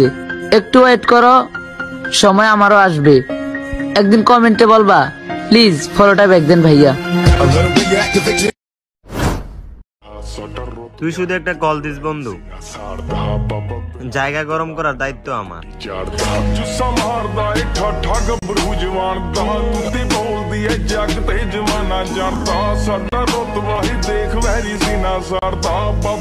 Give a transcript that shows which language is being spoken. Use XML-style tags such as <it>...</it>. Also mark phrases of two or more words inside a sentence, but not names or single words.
<bn>একটু ওয়েট করো, সময় আমারও আসবে, একদিন কমেন্টে বলবা প্লিজ ফলোটা ব্যাক দেন ভাইয়া। তুই শুধু একটা কল দিস বন্ধু, জায়গা গরম করার দায়িত্ব আমার।</bn> <pa>ਜੱਗ ਤੇ ਜ਼ਮਾਨਾ ਜਾਣਦਾ ਸਾਡਾ ਰੁਤਬਾ ਹੀ ਦੇਖ ਵੈਰੀ ਸੀਨਾ ਸਾੜਦਾ।</pa>